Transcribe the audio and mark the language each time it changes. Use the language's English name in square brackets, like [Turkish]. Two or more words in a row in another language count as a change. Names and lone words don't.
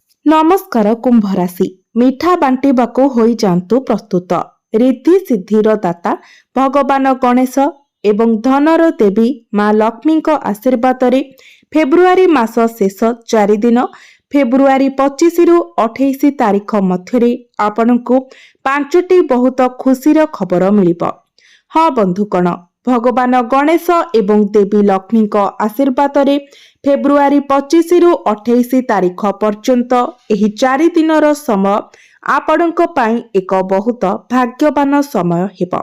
[Odia] ନମସ୍କାର କୁମ୍ଭ ରାଶି ମିଠା ବାଣ୍ଟିବାକୁ ହୋଇ ଯାଆନ୍ତୁ ପ୍ରସ୍ତୁତ। ରିଦ୍ଧି ସିଦ୍ଧିର ଦାତା ଭଗବାନ ଗଣେଶ ଏବଂ ଧନର ଦେବୀ ମାଁ ଲକ୍ଷ୍ମୀ ଆଶୀର୍ବାଦ ରେ ଫେବ୍ରୁଆରୀ ମାସ ଶେଷ 4 ଦିନ ଫେବ୍ରୁଆରୀ 25 ରୁ 28 ତାରିଖ ମଧ୍ୟ ଆପଣଙ୍କୁ 5ଟି ବହୁତ ଖୁସିର ଖବର ମିଳିବ। ହଁ ବନ୍ଧୁଗଣ, ଭଗବାନ ଗଣେଶ ଏବଂ ଦେବୀ ଲକ୍ଷ୍ମୀ ଆଶୀର୍ବାଦ ରେ ଫେବ୍ରୁଆରୀ 25 ରୁ 28 ତାରିଖ ପର୍ଯ୍ୟନ୍ତ ଏହି 4 ଦିନର ସମୟ ଆପଣଙ୍କ ପାଇଁ ଏକ ବହୁତ ଭାଗ୍ୟବାନ ସମୟ ହେବ।